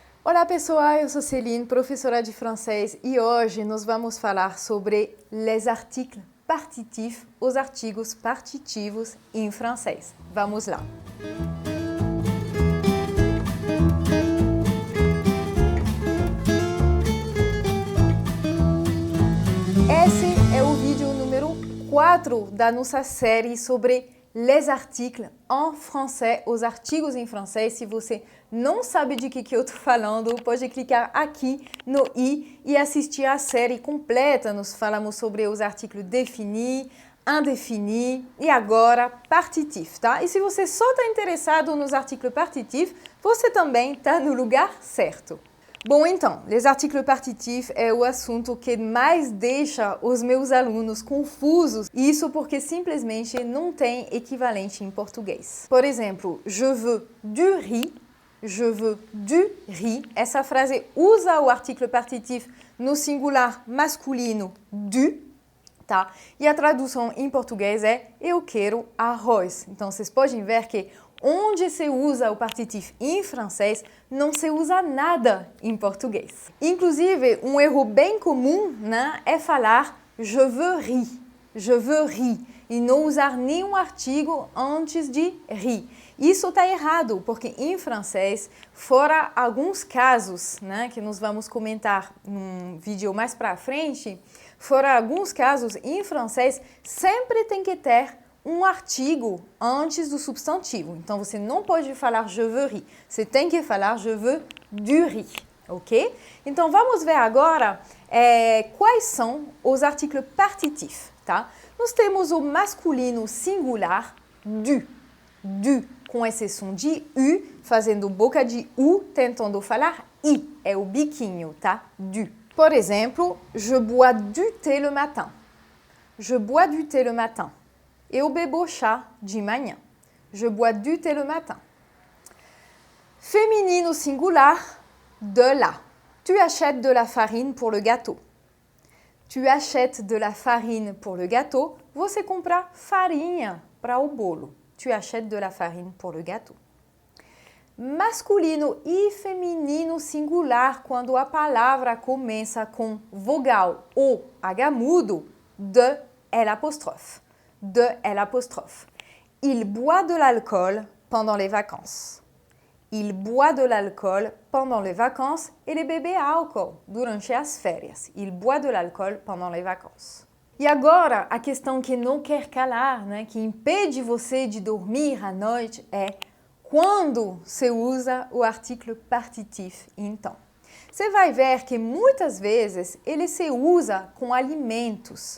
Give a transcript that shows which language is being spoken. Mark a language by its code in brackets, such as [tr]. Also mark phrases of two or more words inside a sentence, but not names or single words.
[pt] Olá pessoal, eu sou Céline, professora de francês e hoje nós vamos falar sobre [fr] les articles partitifs, [pt] os artigos partitivos em francês. Vamos lá! Esse é o vídeo número 4 da nossa série sobre [fr] les articles en français, [pt] os artigos em francês. Se você não sabe de que eu estou falando, pode clicar aqui no i e assistir a série completa. Nós falamos sobre os artigos définis, indéfinis e agora partitif, tá? E se você só está interessado nos artigos partitifs, você também está no lugar certo. Bom, então, [fr] les articles partitifs [pt] é o assunto que mais deixa os meus alunos confusos, e isso porque simplesmente não tem equivalente em português. Por exemplo, [fr] je veux du riz, je veux du riz. [pt] Essa frase usa o [fr] article partitif [pt] no singular masculino du, tá? E a tradução em português é eu quero arroz. Então, vocês podem ver que onde se usa o partitif em francês, não se usa nada em português. Inclusive, um erro bem comum, né, é falar [fr] je veux riz, [pt] e não usar nenhum artigo antes de riz. Isso está errado, porque em francês, fora alguns casos, né, que nós vamos comentar num vídeo mais para frente, fora alguns casos, em francês, sempre tem que ter um artigo antes do substantivo. Então, você não pode falar [fr] je veux riz. [pt] Você tem que falar [fr] je veux du riz, [pt] ok? Então, vamos ver agora quais são os artigos partitifs, tá? Nós temos o masculino singular du, com exceção de u, fazendo boca de u, tentando falar i. É o biquinho, tá? Du. Por exemplo, [fr] je bois du thé le matin. Je bois du thé le matin. [pt] Eu bebo chá de manhã. [fr] Je bois du thé le matin. [pt] Féminino singular, [fr] de la. Tu achètes de la farine pour le gâteau. Tu achètes de la farine pour le gâteau. [pt] Você compra farinha para o bolo. [fr] Tu achètes de la farine pour le gâteau. [pt] Masculino e feminino singular, quando a palavra começa com vogal ou H mudo, [fr] de l'apostrophe. De l'apostrophe. Il boit de l'alcool pendant les vacances. Il boit de l'alcool pendant les vacances. [pt] Ele bebe álcool durante as férias. [fr] Il boit de l'alcool pendant les vacances. [pt] E agora, a questão que não quer calar, né, que impede você de dormir à noite é quando se usa o artigo partitif, então. Você vai ver que muitas vezes ele se usa com alimentos.